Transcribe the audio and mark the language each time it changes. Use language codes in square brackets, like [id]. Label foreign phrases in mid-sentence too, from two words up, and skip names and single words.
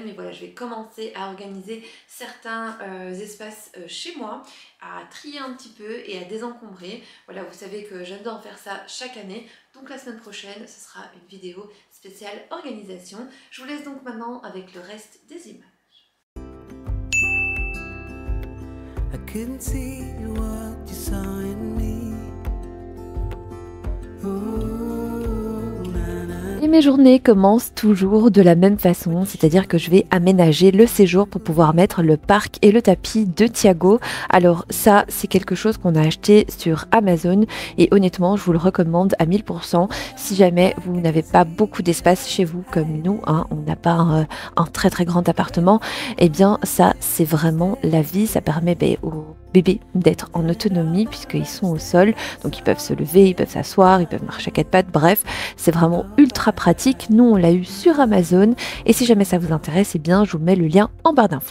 [fr] Mais voilà, je vais commencer à organiser certains espaces chez moi, à trier un petit peu et à désencombrer. Voilà, vous savez que j'adore faire ça chaque année. Donc la semaine prochaine, ce sera une vidéo spéciale organisation. Je vous laisse donc maintenant avec le reste des images. [en] I couldn't see what you saw in me. Ooh, na, na. [fr] Et mes journées commencent toujours de la même façon, c'est-à-dire que je vais aménager le séjour pour pouvoir mettre le parc et le tapis de Thiago. Alors ça, c'est quelque chose qu'on a acheté sur Amazon et honnêtement, je vous le recommande à 1000%. Si jamais vous n'avez pas beaucoup d'espace chez vous comme nous, hein, on n'a pas un très très grand appartement, eh bien ça, c'est vraiment la vie. Ça permet aux bébés d'être en autonomie puisqu'ils sont au sol, donc ils peuvent se lever, ils peuvent s'asseoir, ils peuvent marcher à quatre pattes, bref, c'est vraiment ultra pratique. Nous on l'a eu sur Amazon et si jamais ça vous intéresse, eh bien je vous mets le lien en barre d'infos.